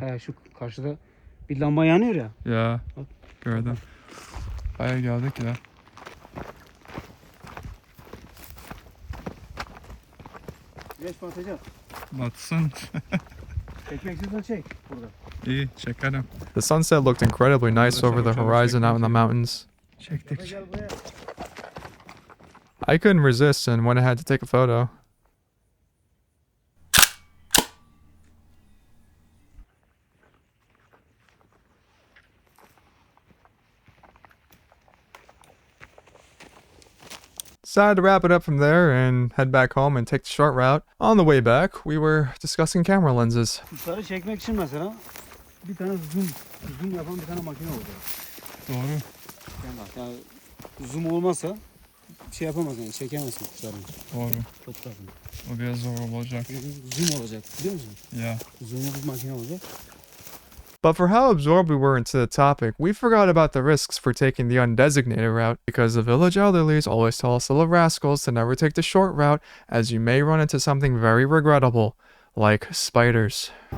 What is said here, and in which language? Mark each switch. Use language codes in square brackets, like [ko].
[tr] He, şu karşıda bir lamba yanıyor ya. Ya. Gördüm. Bayağı geldik ya. Geç batacak. Batsın. Çekmek istiyorsan çek burada. İyi çekelim. [en] The sunset looked incredibly nice over the horizon out in the mountains. [tr] Çektik. Gel buraya. [en] I couldn't resist and went ahead to take a photo. Decided to wrap it up from there and head back home and take the short route. On the way back, we were discussing camera lenses. [tr] Kuşları çekmek için mesela bir tane zoom yapan bir tane makine olacak. Doğru. Yani zoom olmazsa şey yapamazsın yani çekemezsin kuşların. Doğru. Çok lazım. O biraz zor olacak. Zoom olacak biliyor musun? Ya. Zoom'lu bir makine olacak. [en] But for how absorbed we were into the topic, we forgot about the risks for taking the undesignated route, because the village elderlies always tell us little rascals to never take the short route, as you may run into something very regrettable, like spiders.